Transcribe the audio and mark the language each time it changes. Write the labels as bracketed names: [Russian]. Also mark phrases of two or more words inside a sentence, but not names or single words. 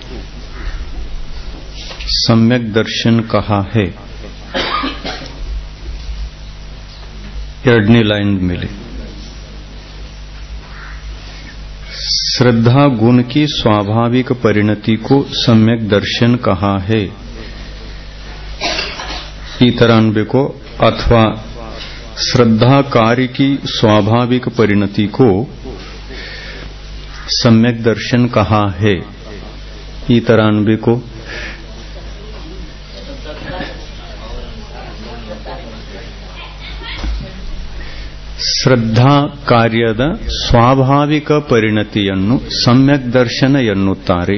[Hindi] सम्यक दर्शन कहा है। ಎರಡನೇ लाइन मिले। श्रद्धा गुण की स्वाभाविक परिणति को सम्यक दर्शन कहा है। [Kannada] ಈ ತರ ಅನ್ಬೇಕು, ಅಥವಾ [Hindi] श्रद्धा कार्य की स्वाभाविक परिणति को सम्यक दर्शन कहा है। [Kannada] ಈ ತರ ಅನ್ಬೇಕು। ಶ್ರದ್ಧಾ ಕಾರ್ಯದ ಸ್ವಾಭಾವಿಕ ಪರಿಣತಿಯನ್ನು ಸಮ್ಯಕ್ ದರ್ಶನ ಎನ್ನುತ್ತಾರೆ.